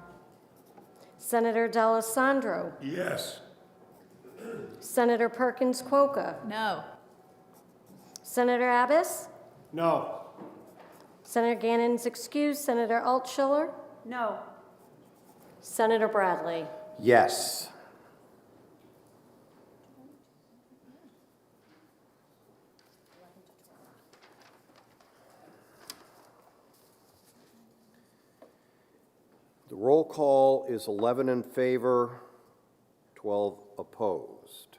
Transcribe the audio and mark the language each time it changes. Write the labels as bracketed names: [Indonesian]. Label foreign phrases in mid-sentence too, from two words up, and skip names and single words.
[English] Senator D'Alessandro. Yes. Senator Perkins Quokka. No. Senator Abbas. No. Senator Gannon's excused. Senator Altschiller. No. Senator Bradley. Yes. The roll call is 11 in favor, 12 opposed.